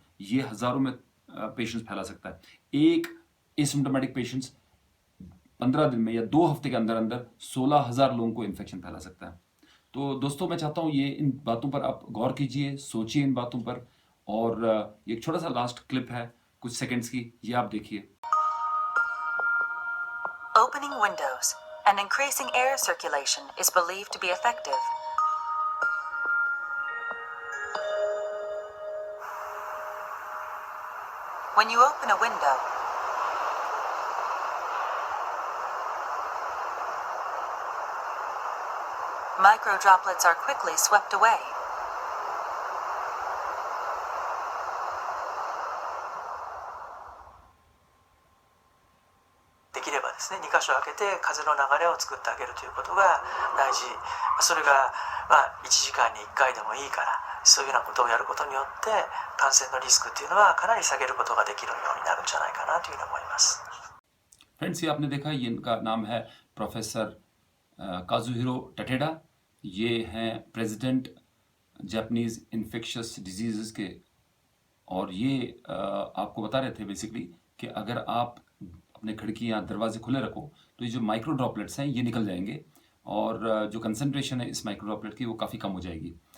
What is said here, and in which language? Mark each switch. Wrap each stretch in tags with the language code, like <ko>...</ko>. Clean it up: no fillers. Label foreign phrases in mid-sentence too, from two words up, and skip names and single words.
<hi>ये हज़ारों में पेशेंट्स फैला सकता है। एक</hi> <en>asymptomatic patients</en> <hi>15 दिन में या 2 हफ्ते के अंदर अंदर 16,000 लोगों को इन्फेक्शन फैला सकता है। तो दोस्तों, मैं चाहता हूँ ये इन बातों पर आप गौर कीजिए, सोचिए इन बातों पर। और ये एक छोटा सा</hi> <en>last clip</en> <hi>है कुछ सेकंड्स की, ये आप देखिए।</hi> <en>Opening windows and increasing air circulation is believed to be effective. When you open a window, micro droplets are quickly swept away.</en> <ja>ですね、2箇所開けて風の流れを作ってあげるということが大事。それが1時間に1回でもいいから、そういうようなことをやることによって感染のリスクっていうのはかなり下げることができるようになるんじゃないかなというふうに思います。</ja> <hi>फ्रेंड्स, ये आपने देखा, ये इनका नाम है प्रोफेसर काजुहिरो टटेडा। ये हैं</hi> <en>president Japanese infectious disease</en> <hi>के। और ये आपको बता रहे थे बेसिकली कि अगर आप अपने खिड़कियाँ, दरवाजे खुले रखो तो ये जो</hi> <en>micro droplets</en> <hi>हैं ये निकल जाएंगे, और जो कंसंट्रेशन है इस</hi> <en>micro droplet</en> <hi>की वो काफ़ी कम हो जाएगी।</hi>